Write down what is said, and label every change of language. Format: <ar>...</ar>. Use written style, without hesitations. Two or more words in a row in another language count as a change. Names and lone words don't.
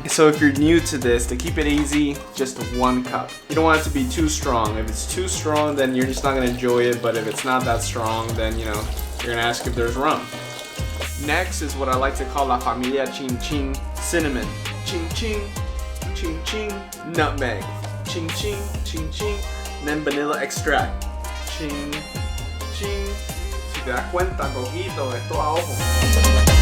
<en>So if you're new to this, to keep it easy, just 1 cup. You don't want it to be too strong. If it's too strong, then you're just not going to enjoy it, but if it's not that strong, then you know, you're going to ask if there's rum. Next is what I like to call La Familia Chin Chin cinnamon. Chin Chin, Chin Chin, nutmeg. Chin Chin, Chin Chin, then vanilla extract. Chin Chin.</en> <es>Si te das cuenta, Coquito, esto a ojo.</es>